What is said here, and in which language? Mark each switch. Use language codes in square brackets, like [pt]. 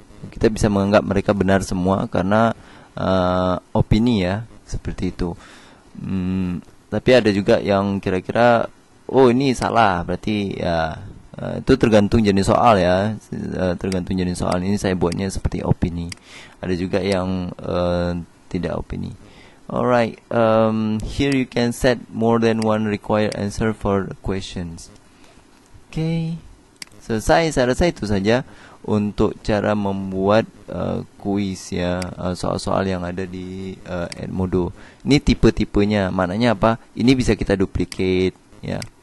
[id] Kita bisa menganggap mereka benar semua karena opini ya, seperti itu. Tapi ada juga yang kira-kira oh ini salah, berarti ya itu tergantung jenis soal ya. Tergantung jenis soal, ini saya buatnya seperti opini. Ada juga yang tidak opini. [en] Alright, here you can set more than one required answer for the questions. [id] Okay, selesai. Saya rasa itu saja untuk cara membuat kuis ya, soal-soal yang ada di Edmodo. Ini tipe-tipenya, maknanya apa? Ini bisa kita duplicate ya.